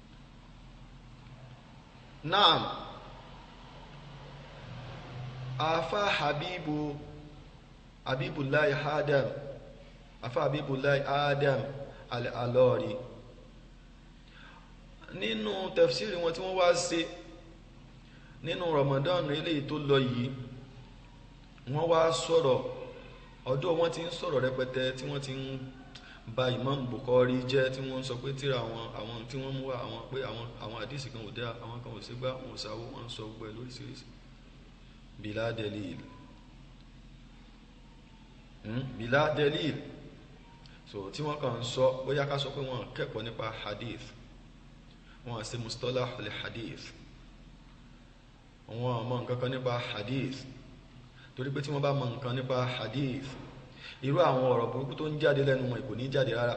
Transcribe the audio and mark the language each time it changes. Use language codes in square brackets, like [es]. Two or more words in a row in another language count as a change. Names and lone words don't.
[yo] Naam, afa Habibullahi Adam al-Alori nínú tafsiri wọn tí wọ́n wá ṣe nínú Ramadan eléyìí tó lọ yìí, wọ́n wá sọ̀rọ̀ ọdún wọn ti ń sọ̀rọ̀ rẹpẹtẹ tí wọ́n ti ń ba Imam Bukhari jẹ́, tí wọ́n sọ pé tírà àwọn tí wọ́n mú wá àwọn pé àwọn àdìsí kan ò dá, àwọn kan ò sí gbá, wọn ò sáwó, wọn sọ gbọ́ ẹ lóríṣiríṣi [ar] بلا دليل, بلا دليل. [yo] So tí wọ́n kàn ń sọ bóyá ká sọ pé wọ́n kẹ́kọ̀ọ́ nípa hadith, wọ́n ṣe [ar] مصطلح الحديث, [yo] wọ́n mọ̀ nǹkan kan nípa hadith, torí pé tí wọ́n bá mọ̀ nǹkan nípa hadith, irú àwọn ọ̀rọ̀ burúkú tó ń jáde lẹ́nu wọn kò ní jáde rárá.